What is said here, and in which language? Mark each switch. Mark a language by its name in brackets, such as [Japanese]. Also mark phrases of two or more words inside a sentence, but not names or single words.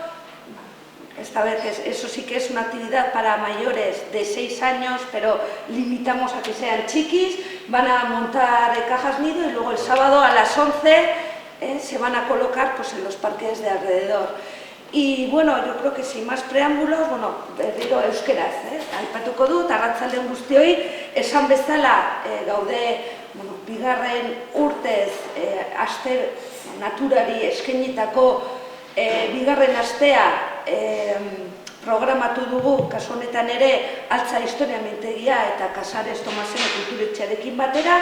[Spanish] Esta vez eso sí que es una actividad para mayores de 6 años, pero limitamos a que sean chiquis. Van a montar cajas nido y luego el sábado a las 11 se van a colocar pues, en los parques de alrededor. Y bueno, yo creo que sin más preámbulos, [Basque] bueno, berriro euskeraz, aipatuko dut, arratsaldeon guztioi, esan bezala gaude, bueno, bigarren urtez naturari eskainitako bigarren astea programatu dugu, kasu honetan ere, Altza Historia Mintegia eta Casares Tomasen kulturetxearekin batera.